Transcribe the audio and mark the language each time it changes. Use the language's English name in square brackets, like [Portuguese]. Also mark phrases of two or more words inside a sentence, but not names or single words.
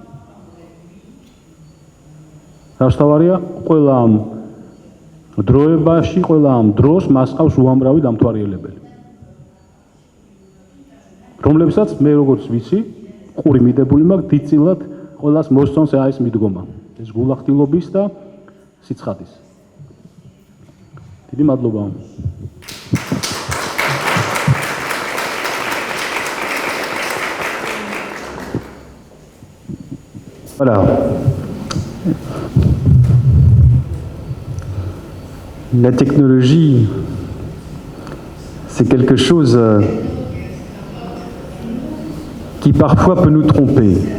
[Georgian] რასთავარია, ყველა ამ დროებაში, ყველა ამ დროს მას ყავს უამრავი დამთვალიერებელი. რომლებსაც მე როგორც ვიცი, ყური მიდებული მაქვს, დიდწილად ყველას მოსწონს ეს მიდგომა. ეს გულახდილობის და სიცხადის. დიდი მადლობა. [French] Voilà. La technologie, c'est quelque chose qui parfois peut nous tromper.